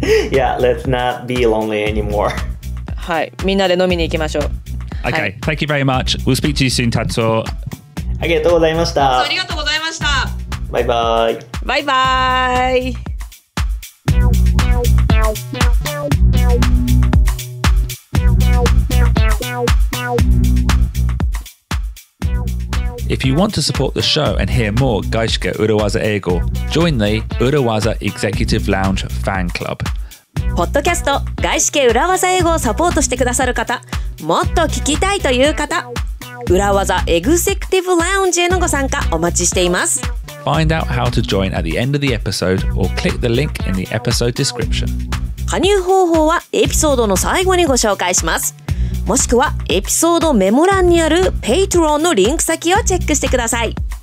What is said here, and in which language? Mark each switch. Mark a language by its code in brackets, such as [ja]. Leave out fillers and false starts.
[en] Yeah, let's not be lonely anymore. [ja] はい、みんなで飲みに行きましょう。 [en] Okay, [ja] はい、 [en] thank you very much. We'll speak to you soon, Tatsuo. [ja] ありがとうございました。ありがとうございました。バイバイ。バイバイ。 [en] If you want to support the show and hear more 外資系裏技英語, join the 裏技 Executive Lounge Fan Club. [ja] ポッドキャスト外資系裏技英語をサポートしてくださる方、もっと聞きたいという方、裏技エグゼクティブラウンジへのご参加お待ちしています。 [en] Find out how to join at the end of the episode or click the link in the episode description. [ja] 加入方法はエピソードの最後にご紹介します。もしくはエピソードメモ欄にある Patreon のリンク先をチェックしてください。